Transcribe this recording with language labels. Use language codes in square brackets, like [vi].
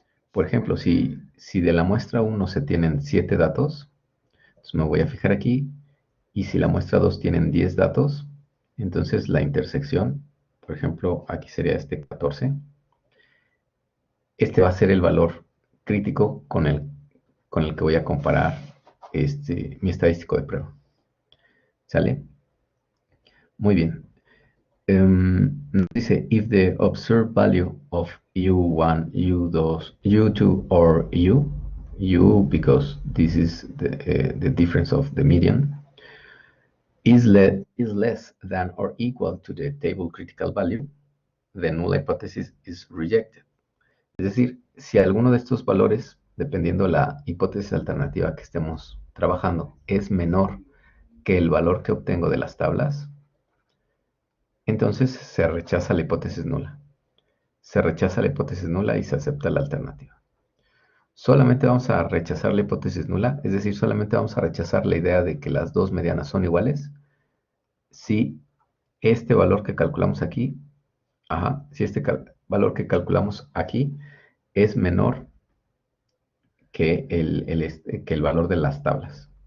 [es] Por ejemplo, si de la muestra 1 se tienen 7 datos, entonces me voy a fijar aquí, y si la muestra 2 tienen 10 datos, entonces la intersección, por ejemplo, aquí sería este 14, este va a ser el valor crítico con el que voy a comparar mi estadístico de prueba. ¿Sale? Muy bien. Nos dice, [en] if the observed value of U1, U2, U2 or U because this is the difference of the median, is less than or equal to the table critical value, the null hypothesis is rejected. [es] Es decir, si alguno de estos valores, dependiendo de la hipótesis alternativa que estemos trabajando, es menor que el valor que obtengo de las tablas, entonces se rechaza la hipótesis nula. Se rechaza la hipótesis nula y se acepta la alternativa. Solamente vamos a rechazar la hipótesis nula, es decir, solamente vamos a rechazar la idea de que las dos medianas son iguales si este valor que calculamos aquí, si este valor que calculamos aquí es menor que el valor de las tablas.